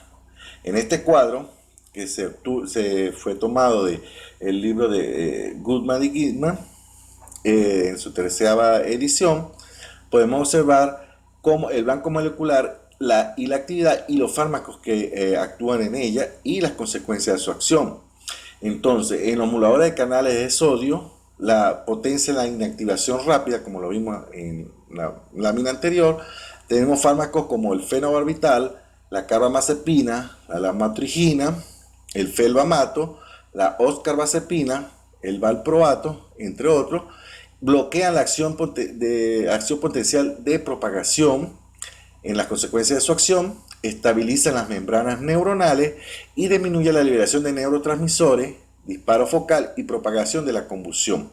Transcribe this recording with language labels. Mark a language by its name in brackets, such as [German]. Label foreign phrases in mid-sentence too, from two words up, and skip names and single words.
[Spanish] En este cuadro, que se fue tomado del libro de Goodman y Gitman, en su 13ª edición, podemos observar cómo el banco molecular y la actividad y los fármacos que actúan en ella y las consecuencias de su acción. Entonces, en los moduladores de canales de sodio, la potencia de la inactivación rápida, como lo vimos en la lámina anterior, tenemos fármacos como el fenobarbital, la carbamazepina, la lamotrigina, el felbamato, la oscarbazepina, el valproato, entre otros. Bloquean la acción potencial de propagación en las consecuencias de su acción, estabilizan las membranas neuronales y disminuyen la liberación de neurotransmisores, disparo focal y propagación de la convulsión.